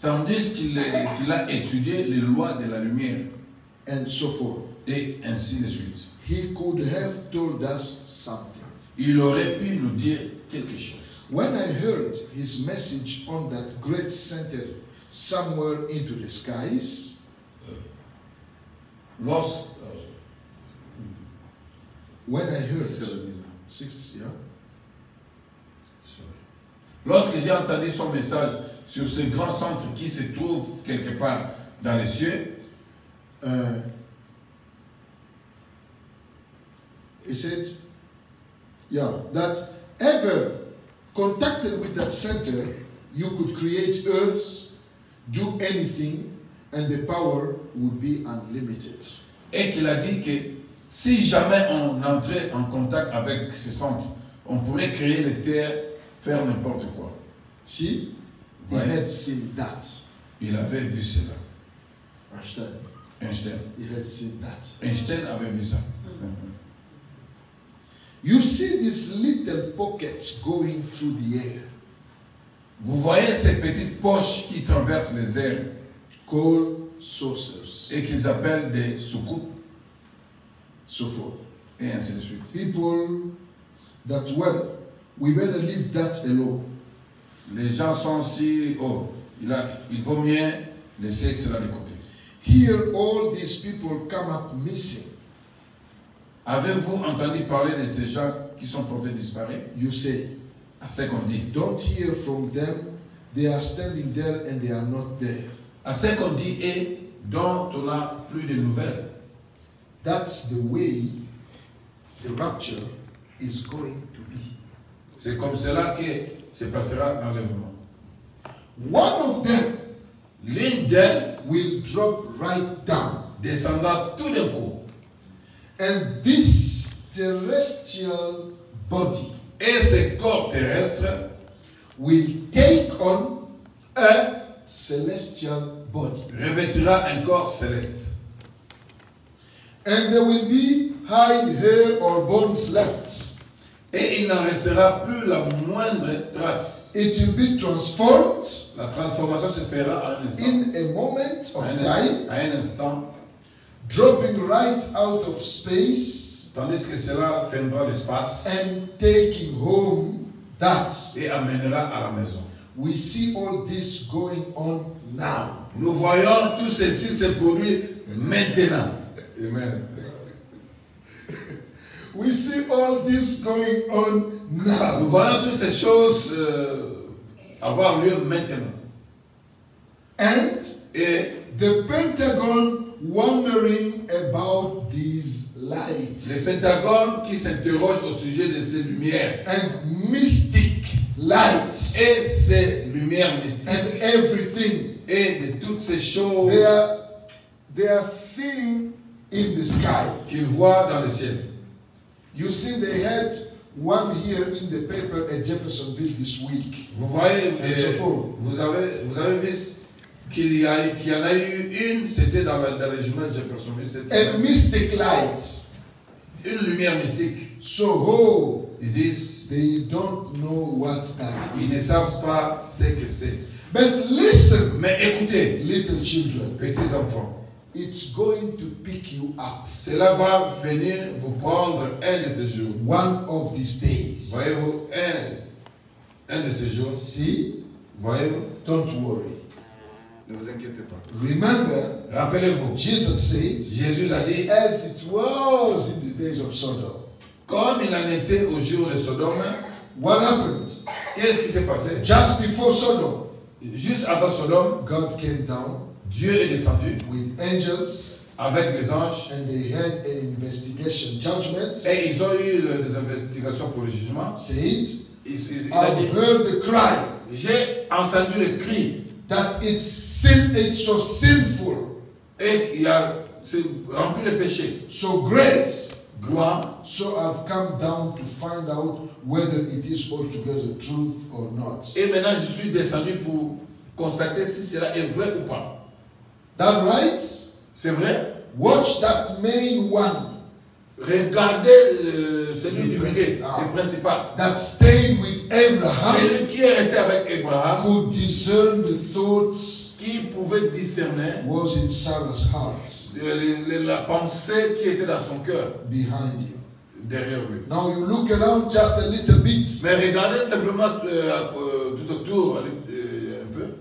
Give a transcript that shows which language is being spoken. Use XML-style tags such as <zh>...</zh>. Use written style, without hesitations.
<fr>tandis qu'il a étudié les lois de la lumière,</fr> <en>and so forth,</en> <fr>et ainsi de suite,</fr> <en>he could have told us something.</en> <fr>il aurait pu nous dire quelque chose.</fr> <en>When I heard his message on that great center somewhere into the skies, when I heard,</en> <fr>Lorsque j'ai entendu son message sur ce grand centre qui se trouve quelque part dans les cieux,</fr> <en>he said, that ever contacted with that center, you could create earth, do anything, and the power would be unlimited.</en> <fr>et qu'il a dit que si jamais on entrait en contact avec ce centre, on pourrait créer les terres, faire n'importe quoi.</fr> <en>See, he</en> <fr>Ouais.</fr> <en>had seen that.</en> <fr>Il avait vu cela.</fr> <en>Einstein,</en> <fr>Einstein.</fr> <en>he had seen that.</en> <fr>Einstein avait vu ça.</fr> <en>You see these little pockets going through the air,</en> <fr>Vous voyez ces petites poches qui traversent les airs</fr> <en>called saucers,</en> <fr>et qu'ils appellent des soucoupes</fr> <en>so forth.</en> <fr>et ainsi de suite.</fr> <en>People that, well, we better leave that alone.</en> <fr>Les gens sont si il vaut mieux laisser cela de côté.</fr> <en>Here, all these people come up missing.</en> <fr>Avez-vous entendu parler de ces gens qui sont portés disparus?</fr> <en>You say,</en> <fr>À ce qu'on dit.</fr> <en>don't hear from them. They are standing there and they are not there.</en> <fr>À ce qu'on dit et dont on n'a plus de nouvelles.</fr> <en>That's the way the rapture is going to be.</en> <fr>C'est comme cela que se passera l'enlèvement.</fr> <en>One of them</en> <fr>L'une d'elles</fr> <en>will drop right down.</en> <fr>descendra tout d'un coup.</fr> <en>And this terrestrial body</en> <fr>Et ce corps terrestre</fr> <en>will take on a celestial body.</en> <fr>revêtira un corps céleste.</fr> <en>And there will be hide, hair, or bones left.</en> <fr>Et il n'en restera plus la moindre trace.</fr> <en>It will be transformed</en> <fr>La transformation se fera à un instant.</fr> <en>in a moment of time,</en> <fr>À un instant.</fr> <en>dropping right out of space</en> <fr>Tandis que cela viendra l'espace</fr> <en>and taking home that.</en> <fr>et amènera à la maison.</fr> <en>We see all this going on now.</en> <fr>Nous voyons tout ceci se produire maintenant.</fr> <en>Amen. We see all this going on</en> <fr>Nous</fr> <en>now.</en> <fr>voyons toutes ces choses avoir lieu maintenant.</fr> <en>And</en> <fr>Et</fr> <en>the Pentagon wondering about these</en> <fr>le</fr> <en>lights</en> <fr>Pentagone qui s'interroge au sujet de ces lumières.</fr> <en>and mystic lights</en> <fr>Et ces lumières</fr> <en>and</en> <fr>mystiques.</fr> <en>everything</en> <fr>Et de toutes ces choses</fr> <en>they are seeing in the sky.</en> <fr>qu'ils voient dans le ciel.</fr> <en>You see, they had one here in the paper at Jeffersonville this week.</en> <fr>Vous voyez,</fr> <en>And so forth.</en> <fr>vous avez vu qu'il y en a eu une, c'était dans les journaux de Jeffersonville cette</fr> <en>A</en> <fr>semaine.</fr> <en>mystic light.</en> <fr>Une lumière mystique.</fr> <en>So,</en> <fr>Ils disent,</fr> <en>they don't know what that</en> <fr>ils ne</fr> <en>is.</en> <fr>savent pas ce que c'est.</fr> <en>But listen,</en> <fr>Mais écoutez,</fr> <en>little children,</en> <fr>petits enfants,</fr> <en>it's going to pick you up</en> <fr>cela va venir vous prendre un de ces jours.</fr> <en>one of these days.</en> <fr>Voyez-vous, un de ces jours,</fr> <en>See,</en> <fr>Voyez-vous?</fr> <en>Don't worry.</en> <fr>Ne vous inquiétez pas.</fr> <en>Remember,</en> <fr>Rappelez-vous,</fr> <en>Jesus said,</en> <fr>Jésus a dit,</fr> <en>as it was in the days of Sodom.</en> <fr>comme il en était au jour de Sodome,</fr> <en>What happened?</en> <fr>qu'est-ce qui s'est passé?</fr> <en>Just before Sodom,</en> <fr>Juste avant Sodome,</fr> <en>God came down</en> <fr>Dieu est descendu</fr> <en>with angels</en> <fr>avec les anges</fr> <en>and they had an investigation judgment.</en> <fr>et ils ont eu des investigations pour le jugement.</fr> <en>Said,</en> <fr>Il a</fr> <en>I've</en> <fr>dit,</fr> <en>heard the cry</en> <fr>j'ai entendu le cri</fr> <en>that it's so sinful,</en> <fr>et c'est rempli de péché.</fr> <en>so great.</en> <fr>Gloire.</fr> <en>So I've come down to find out whether it is altogether truth or not.</en> <fr>Et maintenant je suis descendu pour constater si cela est vrai ou pas.</fr> <en>That right?</en> <fr>C'est vrai?</fr> <en>Watch that main one</en> <fr>Regardez celui du milieu, Ah. le principal.</fr> <en>that stayed with Abraham,</en> <fr>Celui qui est resté avec Abraham,</fr> <en>could discern the thoughts</en> <fr>qui pouvait discerner</fr> <en>was in Sarah's heart</en> <fr>la pensée qui était dans son cœur,</fr> <en>behind him.</en> <fr>derrière lui.</fr> <en>Now you look around just a little bit</en> <fr>Mais regardez simplement tout autour un peu</fr>